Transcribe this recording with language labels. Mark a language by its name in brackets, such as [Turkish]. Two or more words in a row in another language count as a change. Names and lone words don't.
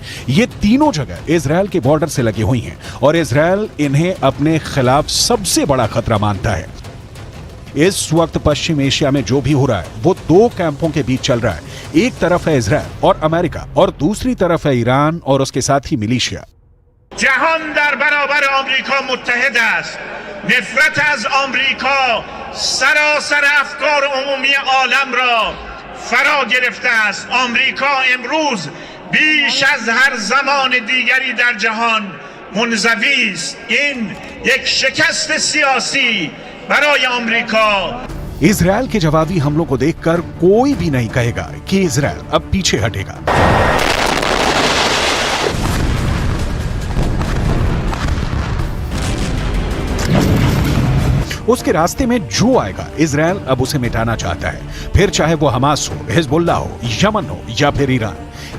[Hindi] ये तीनों जगह इजरायल के बॉर्डर से लगी हुई हैं और इजरायल इन्हें अपने खिलाफ सबसे बड़ा खतरा मानता है। इस वक्त पश्चिम एशिया में जो भी हो रहा है वो 2 कैंपों के बीच चल रहा है। एक तरफ है इजरायल और अमेरिका और दूसरी तरफ है ईरान और उसके साथ ही मिलिशिया। [Persian] जहान در برابر آمریکا متحد است. نفرت از آمریکا سراسر افکار عمومی عالم را فرا گرفته است. آمریکا امروز بیش از هر زمان دیگری در جهان منزوی است. این یک شکست سیاسی برای آمریکا. [Hindi] इजरायल के जवाबी हमलों को देखकर कोई भी नहीं कहेगा कि इजरायल अब पीछे हटेगा। उसके रास्ते में जो आएगा इजरायल अब उसे मिटाना चाहता है, फिर चाहे वो हमास हो, हिजबुल्लाह हो, यमन हो या फिर ईरान।